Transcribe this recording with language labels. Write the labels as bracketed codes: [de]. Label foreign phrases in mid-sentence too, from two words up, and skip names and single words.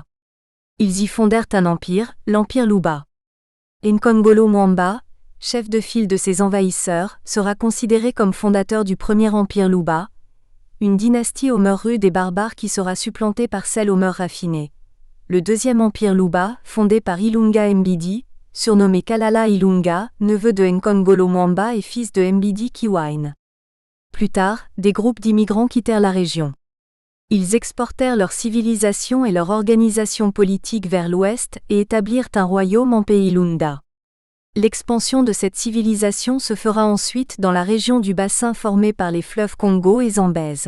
[fr] Ils y fondèrent un empire, l'empire Luba. Nkongolo Mwamba, chef de file de ces envahisseurs, sera considéré comme fondateur du premier empire Luba, une dynastie aux mœurs rudes et barbares qui sera supplantée par celle aux mœurs raffinées. Le deuxième empire Luba, fondé par Ilunga Mbidi, surnommé Kalala Ilunga, neveu de Nkongolo Mwamba et fils de Mbidi Kiwine. Plus tard, des groupes d'immigrants quittèrent la région. Ils exportèrent leur civilisation et leur organisation politique vers l'ouest et établirent un royaume en pays Lunda. L'expansion de cette civilisation se fera ensuite dans la région du bassin formé par les fleuves Congo et Zambèze.